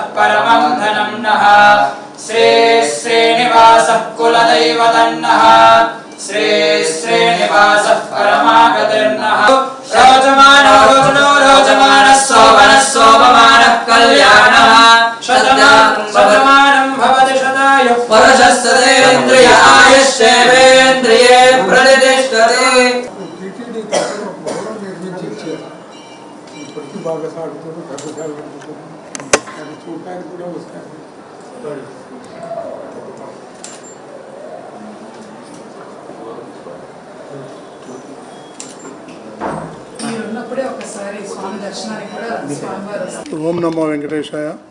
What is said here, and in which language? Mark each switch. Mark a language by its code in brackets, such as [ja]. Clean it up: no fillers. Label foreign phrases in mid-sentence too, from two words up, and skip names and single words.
[sa] परमं धनं नः श्री श्रीनिवासः कुलदैवदन्नः श्री श्रीनिवासः परमागतिर्नः रोचमानो रोचनो रोचमानः सोमनः सोममानः कल्याणः शतमानं भवति शतायुः पुरुषस्तेन्द्रिय आयुष्येवेन्द्रिये प्रतिष्ठते. [te] బాగా సాగుతుంది, కర్రశాల అది చూడటానికి కూడా వస్తారు. [sa] ఓం నమో వెంకటేశాయ.